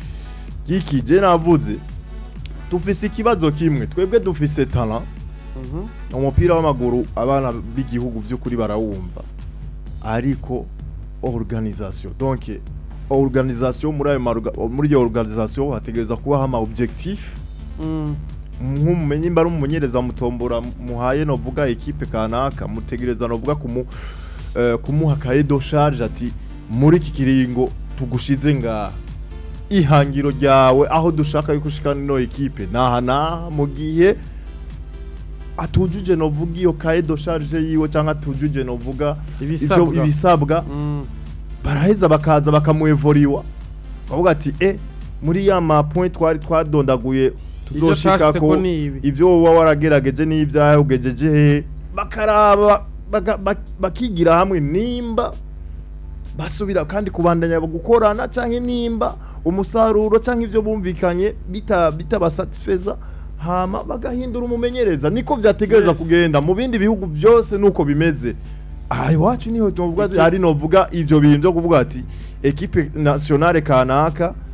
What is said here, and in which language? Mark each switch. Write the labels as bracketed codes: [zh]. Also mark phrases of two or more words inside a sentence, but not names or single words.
[rn] giki je navuze tufise ikibazo kimwe twebwe dufise talent umupira w'amaguru abana b'igihugu by'ukuri barawumva ariko organisation donc organisation muri iyo organisation hategereza kuba hama objectif nk'umumenyi imba ari umumenyereza Mutombora muhaye novuga equipe kanaka mutegereza novuga kumuha [fr] cahier de charge [rn] ati muri iki kiringo tugushize nga ihangiro ryawe aho dushaka yuko ushikana no equipe naha mu gihe atujuje novuga iyo [fr] cahier de [rn] charge yiwe cyangwa atujuje novuga ibisabwa baraheza bakaza bakamuevoriwa bavuga ati muri ya ma point twari twadondaguye tuzoshika ko ivyo wowe waragerageje n'ivyahe ugejeje he bakaraba bakigira hamwe nimba basubira kandi kubandanya gukorana canke nimba umusaruro canke ivyo bumvikanye bitabasatisfeza hama bagahindura umumenyereza niko vyategereza kugenda mu bindi bihugu byose nuko bimeze iwacu niho tuvuga ari novuga ivyo bintu byo kuvuga ati [fr] equipe nationale [rn] kanaka